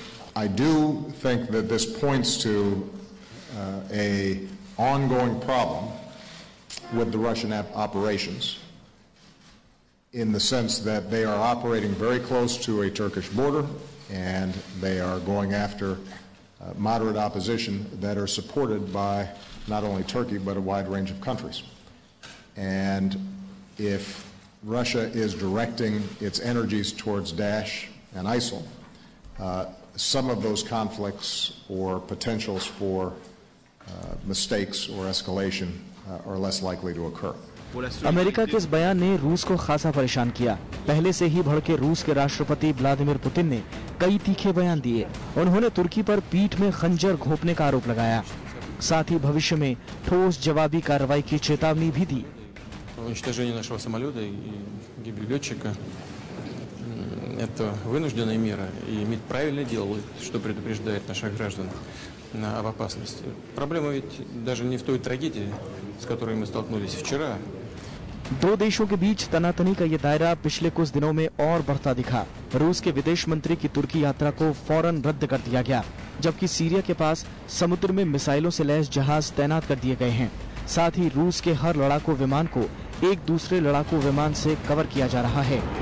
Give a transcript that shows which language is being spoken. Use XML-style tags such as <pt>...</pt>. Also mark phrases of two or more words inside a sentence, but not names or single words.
<en>I do think that this points to an ongoing problem with the Russian operations, in the sense that they are operating very close to a Turkish border and they are going after moderate opposition that are supported by not only Turkey but a wide range of countries. And if Russia is directing its energies towards Daesh and ISIL, some of those conflicts or potentials for mistakes or escalation are less likely to occur.</en> <hi>अमेरिका के इस बयान ने रूस को खासा परेशान किया। पहले से ही भड़के रूस के राष्ट्रपति व्लादिमीर पुतिन ने कई तीखे बयान दिए। उन्होंने तुर्की पर पीठ में खंजर घोंपने का आरोप लगाया। साथ ही भविष्य में ठोस जवाबी कार्रवाई की चेतावनी भी दी।</hi> <ru>Уничтожение нашего самолета и гибель летчика – это вынужденная мера, и МИД правильно делает, что предупреждает наших граждан об опасности. Проблема ведь даже не в той трагедии, с которой мы столкнулись вчера.</ru> <hi>दो देशों के बीच तनातनी का ये दायरा पिछले कुछ दिनों में और बढ़ता दिखा। रूस के विदेश मंत्री की तुर्की यात्रा को फौरन रद्द कर दिया गया, जबकि सीरिया के पास समुद्र में मिसाइलों से लैस जहाज तैनात कर दिए गए हैं। साथ ही रूस के हर लड़ाकू विमान को एक दूसरे लड़ाकू विमान से कवर किया जा रहा है।</hi>